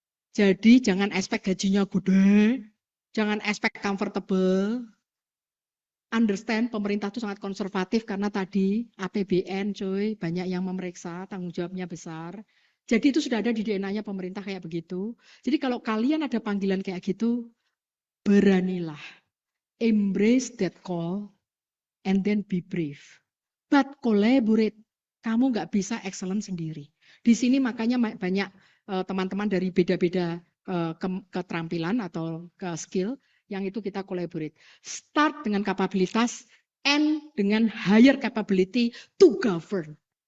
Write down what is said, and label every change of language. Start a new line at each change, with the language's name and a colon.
Indonesian: Jadi jangan expect gajinya gede, jangan expect comfortable. Understand pemerintah itu sangat konservatif karena tadi APBN cuy, banyak yang memeriksa, tanggung jawabnya besar. Jadi itu sudah ada di DNA-nya pemerintah kayak begitu. Jadi kalau kalian ada panggilan kayak gitu, beranilah.
English: Embrace that call and then be brave. But collaborate.
Indonesian: Kamu nggak bisa excellent sendiri. Di sini makanya banyak teman-teman dari beda-beda keterampilan atau ke skill yang itu kita collaborate.
English: Start dengan kapabilitas, end dengan higher capability to govern.